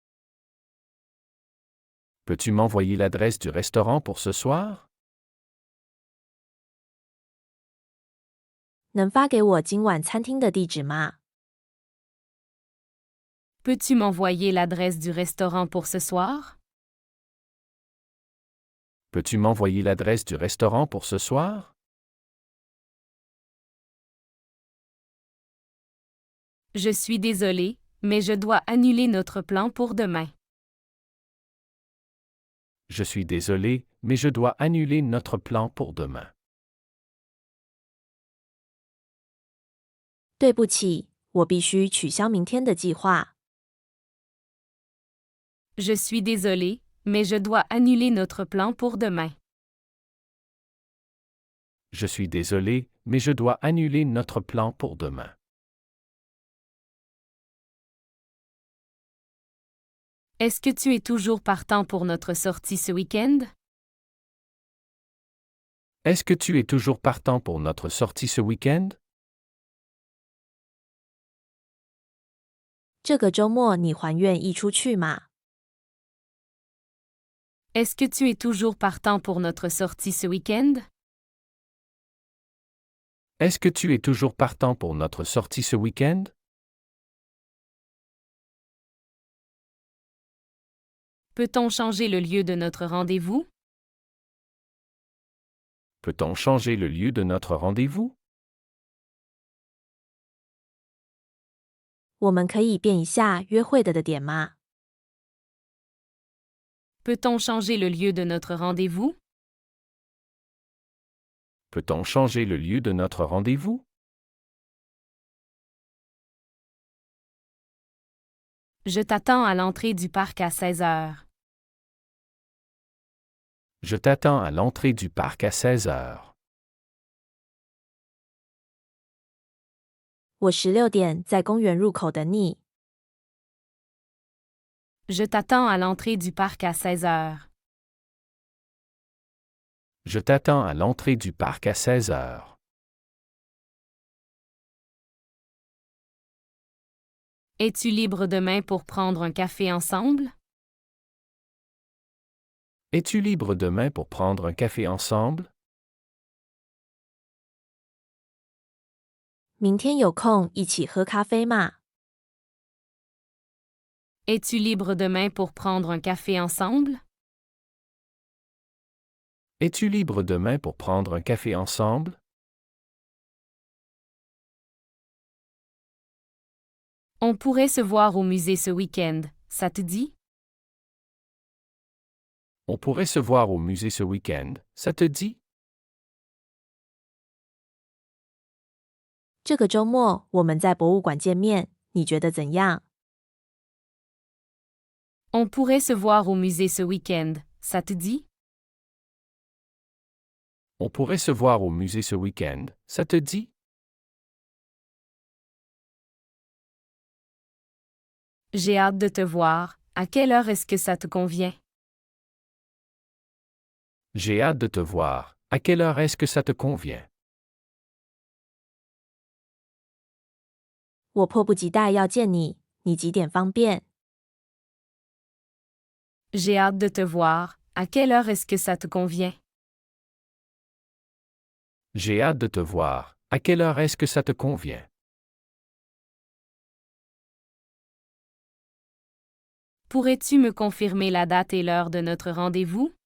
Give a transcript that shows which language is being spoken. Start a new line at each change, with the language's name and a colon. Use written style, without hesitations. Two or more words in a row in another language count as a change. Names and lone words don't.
French: Peux-tu m'envoyer l'adresse du restaurant pour ce soir?
Chinese: 能发给我今晚餐厅的地址吗？
French: Peux-tu m'envoyer l'adresse du restaurant pour ce soir? Peux-tu m'envoyer l'adresse du restaurant pour ce soir? Je suis désolé, mais je dois annuler notre plan pour demain. Je suis désolé, mais je dois annuler notre plan pour demain.
Chinese: 对不起，我必须取消明天的计划。
French: Je suis désolé, mais je dois annuler notre plan pour demain. Je suis désolé, mais je dois annuler notre plan pour demain. Est-ce que tu es toujours partant pour notre sortie ce week-end? Est-ce que tu es toujours partant pour notre sortie ce week-end?
Chinese: 这个周末你还愿意出去吗？
French: Est-ce que tu es toujours partant pour notre sortie ce week-end? Est-ce que tu es toujours partant pour notre sortie ce week-end? Peut-on changer le lieu de notre rendez-vous? Peut-on changer le lieu de notre rendez-vous?
Chinese: 我们可以变一下约会的点吗？
French: Peut-on changer le lieu de notre rendez-vous? Peut-on changer le lieu de notre rendez-vous? Je t'attends à l'entrée du parc à 16 heures. Je t'attends à l'entrée du parc à 16 heures.
Chinese: 我16点在公园入口等你。
French: Je t'attends à l'entrée du parc à 16 heures. Je t'attends à l'entrée du parc à 16 heures. Es-tu libre demain pour prendre un café ensemble? Es-tu libre demain pour prendre un café ensemble?
Chinese: 明天有空一起喝咖啡吗？
French: Es-tu libre demain pour prendre un café ensemble? Es-tu libre demain pour prendre un café ensemble? On pourrait se voir au musée ce week-end, ça te dit? On pourrait se voir au musée ce week-end, ça te dit?
Chinese: 这个周末我们在博物馆见面，你觉得怎样？
French: On pourrait se voir au musée ce week-end, ça te dit? On pourrait se voir au musée ce week-end, ça te dit? J'ai hâte de te voir. À quelle heure est-ce que ça te convient? J'ai hâte de te voir. À quelle heure est-ce que ça te convient?
Chinese: 我迫不及待要见你，你几点方便？
French: J'ai hâte de te voir. À quelle heure est-ce que ça te convient? J'ai hâte de te voir. À quelle heure est-ce que ça te convient? Pourrais-tu me confirmer la date et l'heure de notre rendez-vous?